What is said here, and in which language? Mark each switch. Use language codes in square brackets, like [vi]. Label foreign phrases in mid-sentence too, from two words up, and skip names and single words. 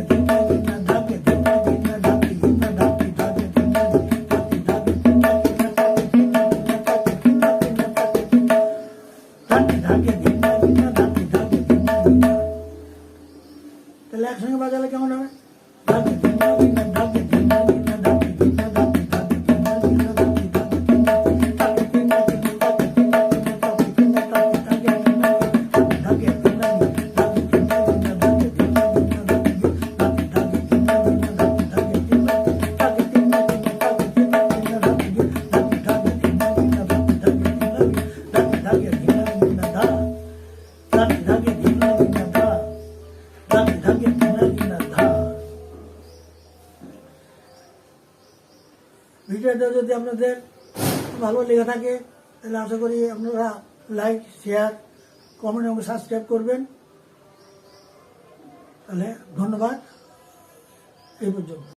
[bn] ধিন্না গিন্না ধাগে ধিন্না গিন্না ধাগে ধিন্না ধাগে ধাগে ধিন্না ধাগে ধাগে ধিন্না গিন্না ধাগে ধিন্না গিন্না ধাগে ধিন্না গিন্না ধাগে ধিন্না ধাগে ধাগে ধিন্না গিন্না ধাগে ধাগে ধিন্না গিন্না। তাহলে একসঙ্গে বাজালে কেমন হবে? ধাগে ধিন্না গিন্না ধাগে ধিন্না গিন্না ধাগে ধিন্না ধাগে ধাগে ধিন্না গিন্না ধাগে ধাগে ধিন্না ধাগে ধিন্না গিন্না ধাগে ধিন্না গিন্না ধাগে ধিন্না ধাগে ধাগে ধিন্না ধাগে ধিন্না ধাগে ধিন্না গিন্না ধাগে ধিন্না গিন্না ধাগে ধাগে ধিন্না গিন্না ধাগে ধাগে ধিন্না ধাগে ধিন্না গিন্না ধাগে ধিন্না গিন্না ধাগে ধাগে ধিন্না গিন্না ধাগে ধাগে ধিন্না ধাগে ধাগে ধিন্না গিন্না ধা ধাগে ধাগে ধিন্না গিন্না ধা ধাগে ধাগে ধিন্না গিন্না ধা। ভিডিওটা যদি আপনাদের ভালো লেগে থাকে তাহলে আশা করি আপনারা [en] like share comment [bn] এবং সাবস্ক্রাইব করবেন। তাহলে ধন্যবাদ, এই পর্যন্ত।